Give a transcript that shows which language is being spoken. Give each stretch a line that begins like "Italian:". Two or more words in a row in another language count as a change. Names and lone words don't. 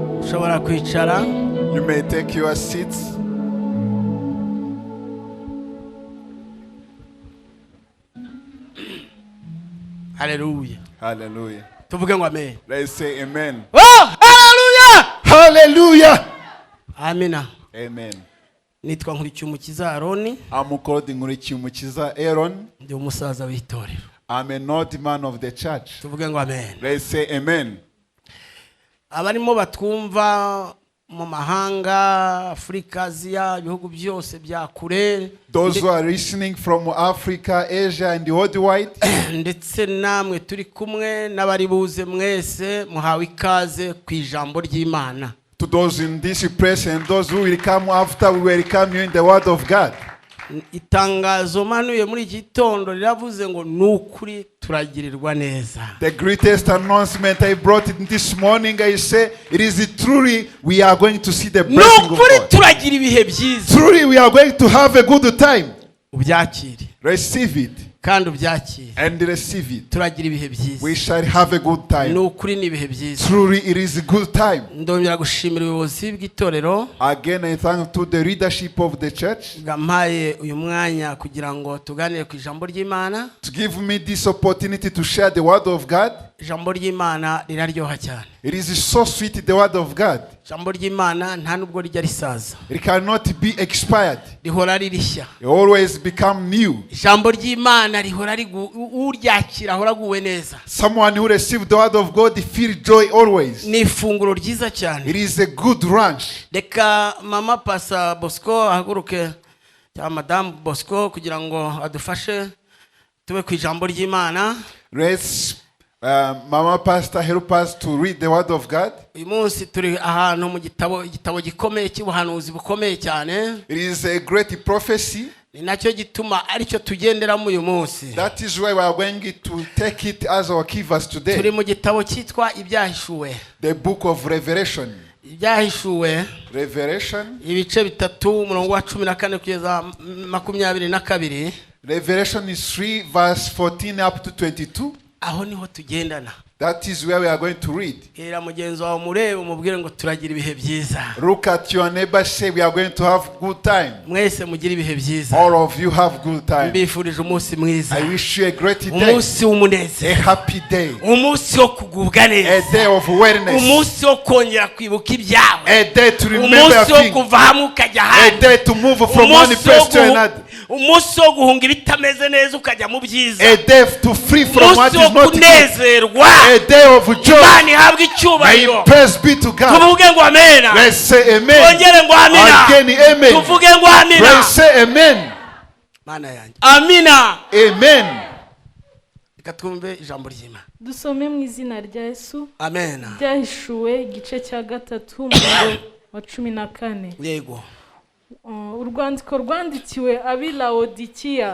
Kinyarwanda: Mushobora kwicara.
English: You may take your seats. Hallelujah. Hallelujah.
Kinyarwanda: Tuvuge ngo amen.
English: Let's say amen. Oh, hallelujah. Hallelujah.
Kinyarwanda: Amina.
English: Amen.
Kinyarwanda: Nitwa Nkuricyumukiza Aroni.
English: I'm called Nkuricyumukiza Aaron.
Kinyarwanda: Ndi umusaza w'itorero.
English: I'm an old man of the church.
Kinyarwanda: Tuvuge ngo amen.
English: Let's say amen.
Kinyarwanda: Abarimo batwumva mu mahanga, Afrika, Asia, ibihugu byose bya kure.
English: Those who are listening from Africa, Asia and worldwide.
Kinyarwanda: Ndetse namwe turi kumwe n'abari buze mwese muhawe ikaze ku ijambo ry'Imana.
English: To those in this place and those who will come after, we welcome you in the word of God.
Kinyarwanda: Itangazo manuye muri gitondo riravuze ngo nukuri turagirirwa neza.
English: The greatest announcement I brought in this morning, I say, it is truly we are going to see the blessing of
Kinyarwanda: Nukuri
English: God.
Kinyarwanda: turagira ibihe byiza.
English: Truly we are going to have a good time.
Kinyarwanda: Ubyakire
English: Receive it
Kinyarwanda: kandi ubyakire.
English: and receive it.
Kinyarwanda: Turagira ibihe byiza.
English: We shall have a good time.
Kinyarwanda: Nukuri ni ibihe byiza.
English: Truly it is a good time.
Kinyarwanda: Ndongera gushimira ubuyobozi bw'itorero
English: Again, I thank to the leadership of the church
Kinyarwanda: bwampaye uyu mwanya kugira ngo tuganire ku ijambo ry'Imana.
English: to give me this opportunity to share the word of God.
Kinyarwanda: Ijambo ry'Imana riraryoha cyane.
English: It is so sweet, the word of God.
Kinyarwanda: Ijambo ry'Imana nta nubwo rijya risaza.
English: It cannot be expired.
Kinyarwanda: Rihora ririshya.
English: It always become new.
Kinyarwanda: Ijambo ry'Imana rihora uryakira ahora aguwe neza.
English: Someone who received the word of God feel joy always.
Kinyarwanda: Ni ifunguro ryiza cyane.
English: It is a good lunch.
Kinyarwanda: Reka mama Pasa Bosco ahaguruke cyangwa Madame Bosco kugira ngo adufashe tube ku ijambo ry'Imana.
English: Let's Mama Pastor help us to read the word of God.
Kinyarwanda: Uyu munsi turi ahantu mu igitabo gikomeye cy'ubuhanuzi bukomeye cyane.
English: It is a great prophecy.
Kinyarwanda: Ni nacyo gituma aricyo tugenderamo uyu munsi.
English: That is why we are going to take it as our key verse today.
Kinyarwanda: Turi mu gitabo cyitwa Ibyahishuwe.
English: The book of Revelation.
Kinyarwanda: Ibyahishuwe.
English: Revelation.
Kinyarwanda: Ibice bitatu umurongo wa 14 kugeza 22.
English: Revelation is 3 verse 14 up to 22.
Kinyarwanda: Aho niho tugendana.
English: That is where we are going to read.
Kinyarwanda: Era mugenzi wawe murebe umubwire ngo turagira ibihe byiza.
English: Look at your neighbor, say we are going to have good time.
Kinyarwanda: Mwese mugira ibihe byiza.
English: All of you have good time.
Kinyarwanda: Mbifurije umunsi mwiza.
English: I wish you a great day.
Kinyarwanda: Umunsi w'umunezero.
English: A happy day.
Kinyarwanda: Umunsi wo kugubwa neza.
English: A day of wellness.
Kinyarwanda: Umunsi wo kongera kwibuka ibyawe.
English: A day to remember
Kinyarwanda: umunsi wo
English: things.
Kinyarwanda: kuva hamwe ukajya ahandi.
English: A day to move from one place to another.
Kinyarwanda: Umunsi wo guhunga ibitameze neza ukajya mu byiza.
English: A day to free from what is not good. A day of joy.
Kinyarwanda: Imana ihabwe icyubahiro.
English: May praise be to God.
Kinyarwanda: Tuvuge ngo amena.
English: Let's say amen.
Kinyarwanda: Twongere ngo amina.
English: Again amen.
Kinyarwanda: Tuvuge ngo amina.
English: Let's say amen.
Kinyarwanda: Mana yanjye. Amina.
English: Amen.
Kinyarwanda: Reka twumve ijambo ry'Imana. Dusome mu izina rya Yesu. Amen. Ibyahishuwe igice cya 3 umurongo wa 14. Yego. Urwandiko rwandikiwe abi Laodikiya.